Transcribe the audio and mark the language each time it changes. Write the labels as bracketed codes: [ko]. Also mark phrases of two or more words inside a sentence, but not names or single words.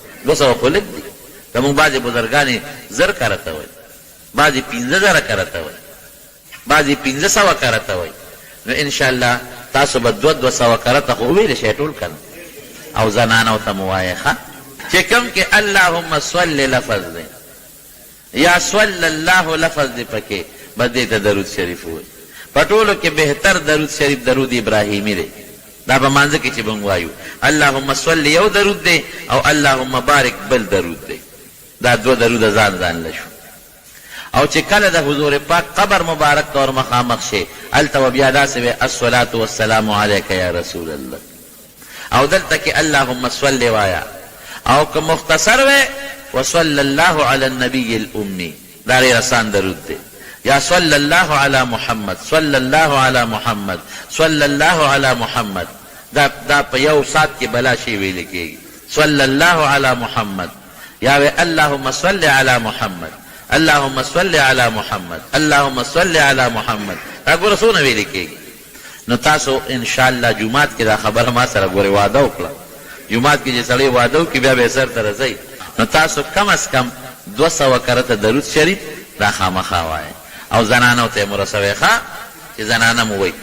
[ps] 200 خو لږ دي، زمونږ بعضې بزرګانې 1000 کرته وایي، بعضې 15000 کرته وایي، بعضې 1500 کرته وایي. نو انشاءالله تاسو به 200 کرته خو وویلی شئ ټول که نه، او زنانو ته مو وایه ښه چې کوم کې [ar] اللهم صل [ps] لفظ دی یا [ar] صلی الله [ps] لفظ دی پکې، به دې ته درود شریف وایي. په ټولو کې بهتر درود شریف درود ابراهیمي دی، دا په مانځه کې چې موږ وایو [ar] اللهم صل [ps] یو درود دی او [ar] اللهم بارک [ps] بل درود دی، دا 2 درود ځان له شو. او چې کله د حضور پاک قبر مبارک ته ور مخامخ شي، هلته به بیا داسې وی [ar] الصلاة والسلام علیک یا رسول الله، [ps] او دلته کې [ar] اللهم صل [ps] وایه، او که مختصر وی [ar] وصلی الله علی النبی الامی، [ps] دا ډېر آسان درود دی. [ar] یا صلی الله علی محمد، صلی الله علی محمد، صلی الله علی محمد، [ps] دا په یو سات کې بلا شي ویل کېږي. [ar] صلی الله علی محمد، یا وی اللهم صل علی محمد، اللهم صل علی محمد، اللهم صل علی محمد، [ps] دا ګوره څونه ویل کېږي. نو تاسو انشاءالله جومات کې دا خبره ما سره ګورې واده وکړه، جومات کې چې سړی واده وکړي بیا به یې سر ته رسئ، نو تاسو کم از کم 200 کرته درود شریف دا خامخا وایئ، او زنانو ته یې مو رسوئ ښه چې زنانه مو وایي.